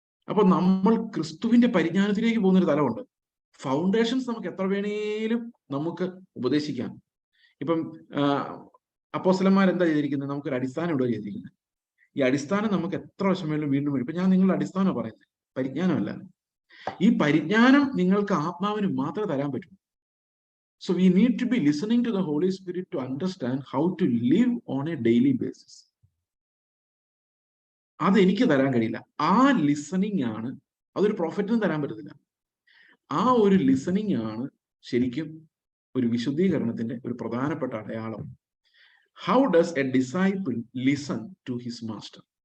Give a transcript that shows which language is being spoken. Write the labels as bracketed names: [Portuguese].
[Malayalam] അപ്പൊ നമ്മൾ ക്രിസ്തുവിന്റെ പരിജ്ഞാനത്തിലേക്ക് പോകുന്നൊരു തലമുണ്ട്. ഫൗണ്ടേഷൻസ് നമുക്ക് എത്ര വേണേലും നമുക്ക് ഉപദേശിക്കാം. ഇപ്പം അപ്പോസ്തലന്മാർ എന്താ ചെയ്തിരിക്കുന്നത്? നമുക്കൊരു അടിസ്ഥാനം ഇവിടെ ചെയ്തിരിക്കുന്നത്. ഈ അടിസ്ഥാനം നമുക്ക് എത്ര വർഷം വേണമെങ്കിലും വീണ്ടും വരും. ഇപ്പൊ ഞാൻ നിങ്ങളുടെ അടിസ്ഥാനം പറയുന്നത്, പരിജ്ഞാനമല്ല. ഈ പരിജ്ഞാനം നിങ്ങൾക്ക് ആത്മാവിന് മാത്രമേ തരാൻ പറ്റൂ. [English] So we need to be listening to the Holy Spirit to understand how to live on a daily basis. [Malayalam] അത് എനിക്ക് തരാൻ കഴിയില്ല. ആ ലിസണിങ് ആണ്, അതൊരു പ്രൊഫറ്റിനും തരാൻ പറ്റത്തില്ല. ആ ഒരു ലിസണിങ് ആണ് ശരിക്കും ഒരു വിശുദ്ധീകരണത്തിന്റെ ഒരു പ്രധാനപ്പെട്ട അടയാളം. [English] How does a disciple listen to his master?